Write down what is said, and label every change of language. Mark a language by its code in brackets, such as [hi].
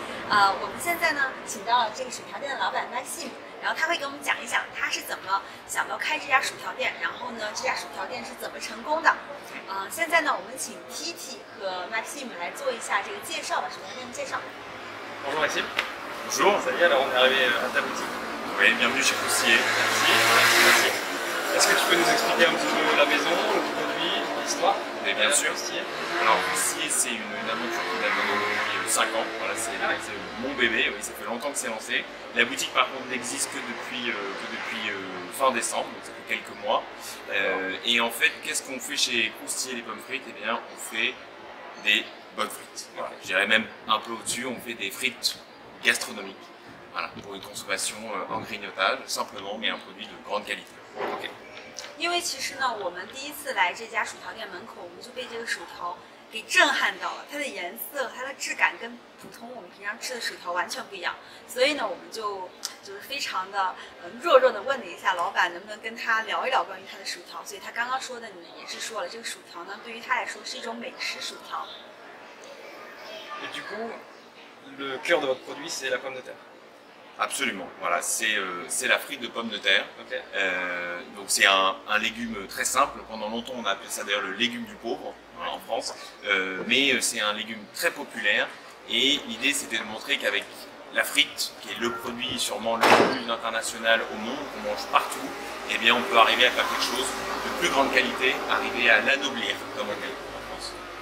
[zh] 我们现在呢请到了这个薯条店的老板 Maxime， 然后他会给我们讲一讲他是怎么想到开这家薯条店，然后呢这家薯条店是怎么成功的。现在呢我们请 TT 和 Maxime 来做一下这个介绍吧，薯条店的介绍。 [fr] Bonjour Maxime. Bonjour. Ça y est, alors on est arrivé à ta boutique. Oui, bienvenue chez Croustillé. Merci. Est-ce que tu peux nous expliquer un petit peu la maison, le produit, l'histoire? Mais bien sûr. Alors Croustillé, c'est une aventure qui date depuis 5 ans. Voilà, c'est mon bébé. Oui, ça fait longtemps que c'est lancé. La boutique, par contre, n'existe que depuis fin décembre, donc ça fait quelques mois. Et en fait, qu'est-ce qu'on fait chez Croustillé les pommes frites? Eh bien, on fait des bonnes frites. Voilà. Je dirais même un peu au-dessus, on fait des frites gastronomiques. Voilà, pour une consommation en grignotage, simplement, mais un produit de grande qualité. Okay. [zh] 因为其实呢，我们第一次来这家薯条店门口，我们就被这个薯条给震撼到了。它的颜色、它的质感跟普通我们平常吃的薯条完全不一样。所以呢，我们就是非常的弱的问了一下老板，能不能跟他聊一聊关于他的薯条。所以他刚刚说的，你们也是说了，这个薯条呢，对于他来说是一种美食薯条。 [fr] Et du coup, le cœur de votre produit, c'est la pomme de terre. Absolument, voilà, c'est la frite de pommes de terre. Okay. Donc c'est un légume très simple. Pendant longtemps on a appelé ça d'ailleurs le légume du pauvre en France. Mais c'est un légume très populaire et l'idée c'était de montrer qu'avec la frite, qui est le produit sûrement le plus international au monde, qu'on mange partout, eh bien on peut arriver à faire quelque chose de plus grande qualité, arriver à l'anoblir comme on dit en France.